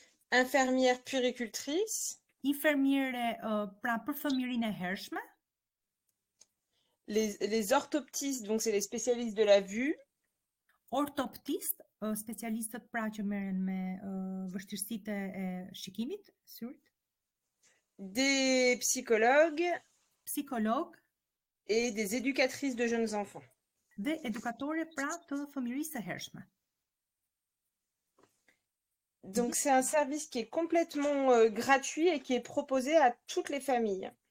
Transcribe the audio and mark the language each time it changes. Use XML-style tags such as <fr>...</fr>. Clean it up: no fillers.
<fr>infirmière puéricultrice,</fr> <sq>infirmiere pra për fëmijërinë e hershme,</sq> <fr>les orthoptistes, donc c'est les spécialistes de la vue,</fr> <sq>orthoptistes, spécialistët pra që merren me vështirësitë e shikimit, syrit,</sq> <fr>des psychologues, et des éducatrices de jeunes enfants.</fr> <sq>Dhe edukatore pra të fëmijërisë së hershme.</sq> <fr>Donc c'est un service qui est complètement gratuit et qui est proposé à toutes les familles.</fr>